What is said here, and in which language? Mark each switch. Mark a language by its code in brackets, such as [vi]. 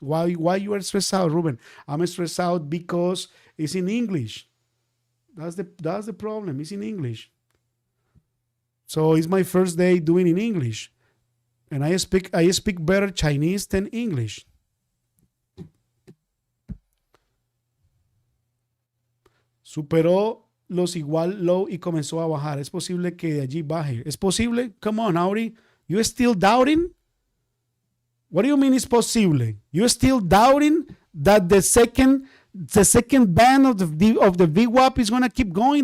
[en] Why you are stressed out, Ruben? I'm stressed out because it's in English. That's the problem. It's in English. So it's my first day doing in English. And I speak better Chinese than English. [es] Superó los igual low y comenzó a bajar. Es posible que de allí baje. Es posible? [en] Come on, Auri. You still doubting? What do you mean it's possible? You still doubting that the second band of the VWAP is going to keep going?